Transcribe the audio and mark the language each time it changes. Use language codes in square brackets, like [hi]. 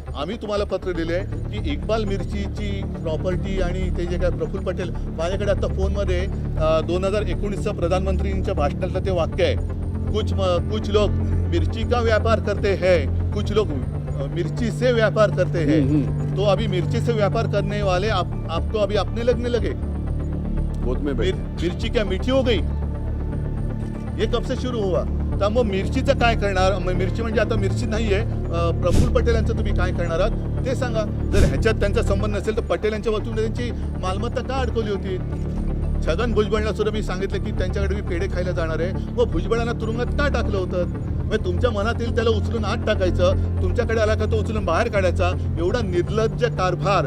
[mr] आम्ही तुम्हाला पत्र दिले की इक्बाल मिर्चीची प्रॉपर्टी आणि ते जे काय प्रफुल्ल पटेल, माझ्याकडे आता फोनमध्ये 2019चं प्रधानमंत्रींच्या भाषणातलं ते वाक्य आहे, [hi] कुछ लोग मिर्ची का व्यापार करते हैं, कुछ लोग मिर्ची से व्यापार करते हैं. तो अभी मिर्ची से व्यापार करने वाले आपको अभी अपने लगने लगे. मिर्ची क्या मीठी हो गई, ये कब से शुरू हुआ. [mr] तर मग मिरचीचं काय करणार. मिरची म्हणजे आता मिरची नाही आहे, प्रफुल्ल पटेल यांचं तुम्ही काय करणार आहात ते सांगा. जर ह्याच्यात त्यांचा संबंध नसेल तर पटेल यांच्या वतीने त्यांची मालमत्ता का अडकवली होती. छगन भुजबळला सुद्धा मी सांगितलं की त्यांच्याकडे मी पेढे खायला जाणार आहे, मग भुजबळांना तुरुंगात का टाकलं होतं. म्हणजे तुमच्या मनात येईल त्याला उचलून आत टाकायचं, तुमच्याकडे आला का तो उचलून बाहेर काढायचा, एवढा निर्लज्ज कारभार.